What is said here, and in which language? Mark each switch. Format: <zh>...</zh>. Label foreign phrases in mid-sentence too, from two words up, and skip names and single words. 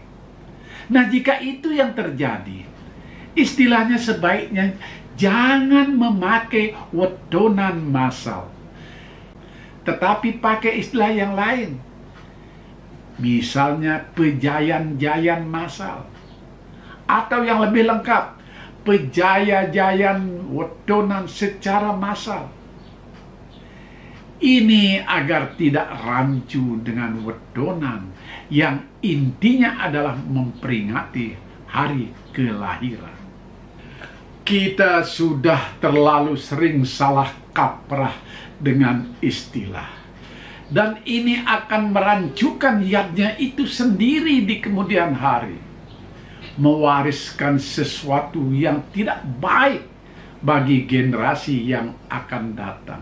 <id>Nah, jika itu yang terjadi, istilahnya sebaiknya jangan memakai wetonan massal, tetapi pakai istilah yang lain. Misalnya pejayan-jayan massal, atau yang lebih lengkap, pejaya-jayan wetonan secara massal. Ini agar tidak rancu dengan wetonan yang intinya adalah memperingati hari kelahiran. Kita sudah terlalu sering salah kaprah dengan istilah, dan ini akan merancukan yadnya itu sendiri di kemudian hari, mewariskan sesuatu yang tidak baik bagi generasi yang akan datang.</id>